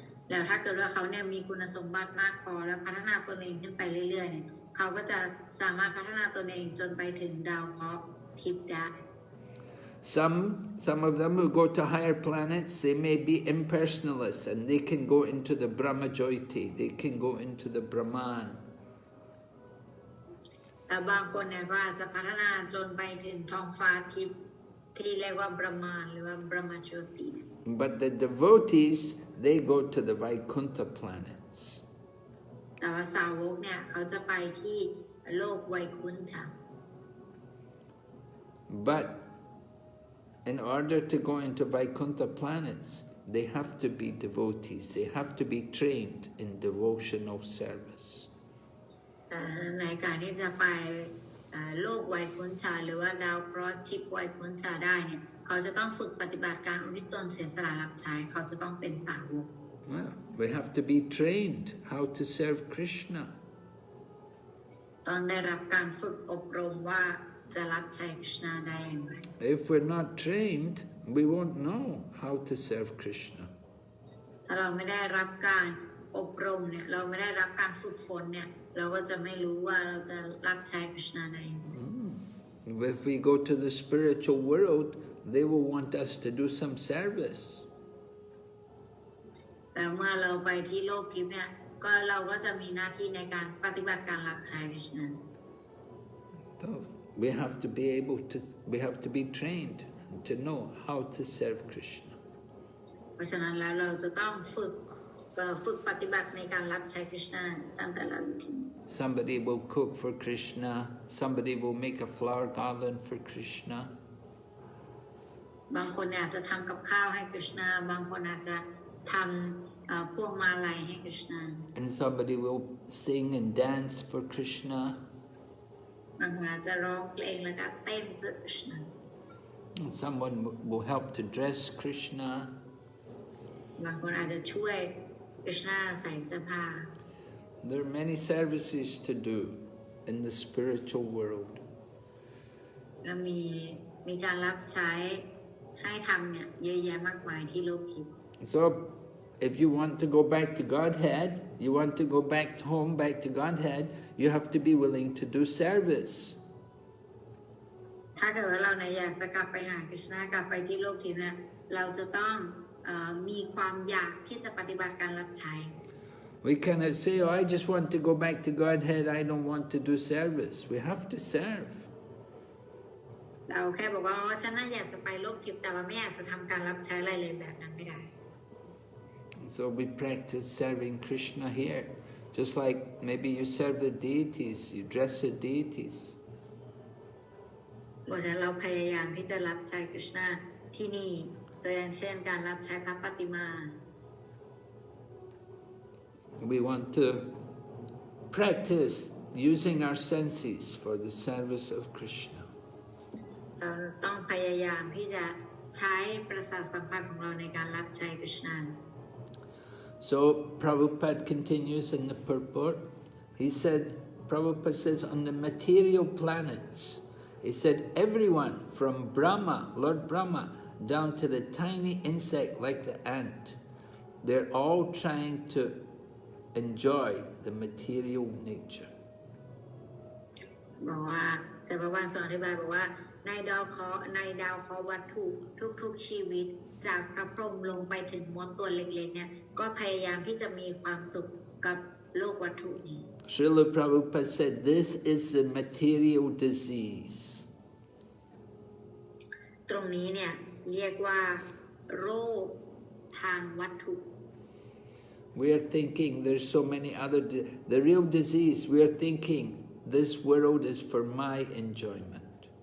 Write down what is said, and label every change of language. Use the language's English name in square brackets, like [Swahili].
[Thai] แล้วถ้าเกิดว่าเขาเนี่ยมีคุณสมบัติมากพอแล้วพัฒนาตนเองขึ้นไปเรื่อยๆเนี่ยเขาก็จะสามารถพัฒนาตนเองจนไปถึงดาวเคราะห์ทิพย์ได้ [English] Some of them who go to higher planets, they may be impersonalists and they can go into the Brahmajyoti, they can go into the Brahman. [Thai] แต่บางคนเนี่ยก็อาจจะพัฒนาจนไปถึงท้องฟ้าทิพย์ที่เรียกว่าบรมานหรือว่า Brahmajyoti. [English] But the devotees, they go to the Vaikuntha planets. [Thai] แต่ว่าสาวกเนี่ยเขาจะไปที่โลกไวคุนธะ [English] But in order to go into Vaikuntha planets, they have to be devotees. They have to be trained in devotional service. [Thai] ในการที่จะไปโลกไวคุนธะหรือว่าดาวเคราะห์ทิพย์ไวคุนธะได้เนี่ยเขาจะต้องฝึกปฏิบัติการอุทิศตนเสียสละรับใช้เขาจะต้องเป็นสาวก [English] Well, we have to be trained how to serve Kṛṣṇa. [Thai] ต้องได้รับการฝึกอบรมว่าจะรับใช้คริชนาได้อย่างไร [English] If we're not trained, we won't know how to serve Kṛṣṇa. [Thai] ถ้าเราไม่ได้รับการอบรมเนี่ยเราไม่ได้รับการฝึกฝนเนี่ยเราก็จะไม่รู้ว่าเราจะรับใช้คริชนาได้อย่างไร [English] If we go to the spiritual world, they will want us to do some service. [Thai] แต่เมื่อเราไปที่โลกทิพย์เนี่ยก็เราก็จะมีหน้าที่ในการปฏิบัติการรับใช้คริชนา [English] So we have to be trained to know how to serve Kṛṣṇa. [Thai] เพราะฉะนั้นแล้วเราจะต้องฝึกปฏิบัติในการรับใช้คริชนาตั้งแต่เราอยู่ที่ [English] Somebody will cook for Kṛṣṇa, somebody will make a flower garland for Kṛṣṇa. [Thai] บางคนอาจจะทำกับข้าวให้คริชนาบางคนอาจจะทำพวกมาลัยให้คริชนา [English] And somebody will sing and dance for Kṛṣṇa. [Thai] บางคนอาจจะร้องเพลงแล้วก็เต้นเพื่อคริชนา [English] Someone will help to dress Kṛṣṇa. [Thai] บางคนอาจจะช่วยคริชนาใส่เสื้อผ้า [English] There are many services to do in the spiritual world. [Thai] และมีการรับใช้ให้ทำเนี่ยเยอะแยะมากมายที่โลกทิพย์ [English] So, if you want to go back to Godhead, you want to go back home, back to Godhead, you have to be willing to do service. [Thai] ถ้าเกิดว่าเราเนี่ยอยากจะกลับไปหาคริชนากลับไปที่โลกทิพย์เนี่ยเราจะต้องมีความอยากที่จะปฏิบัติการรับใช้ [English] We cannot say, oh, I just want to go back to Godhead, I don't want to do service. We have to serve. [Thai] เราแค่บอกว่าฉันน่าอยากจะไปโลกทิพย์แต่ว่าไม่อยากจะทำการรับใช้อะไรเลยแบบนั้นไม่ได้ [English] So we practice serving Kṛṣṇa here. Just like maybe you serve the deities, you dress the deities. [Thai] เพราะฉะนั้นเราพยายามที่จะรับใช้คริชนาที่นี่ตัวอย่างเช่นการรับใช้พระปฏิมา [English] We want to practice using our senses for the service of Kṛṣṇa. [Thai] เราต้องพยายามที่จะใช้ประสาทสัมผัสของเราในการรับใช้คริชนา [English] So Prabhupada continues in the purport. Prabhupada says, on the material planets, he said, everyone from Brahma, Lord Brahma, down to the tiny insect like the ant, they're all trying to enjoy the material nature. [Thai] บอกว่าเสภาวานสอนอธิบายบอกว่าในดาวเคราะห์วัตถุทุกๆชีวิตจากพระพรหมลงไปถึงมดตัวเล็กๆเนี่ยก็พยายามที่จะมีความสุขกับโลกวัตถุนี้ [English] Srila Prabhupada said, this is the material disease. [Thai] ตรงนี้เนี่ยเรียกว่าโรคทางวัตถุ [English] We are thinking there's so many other... The real disease, we are thinking this world is for my enjoyment.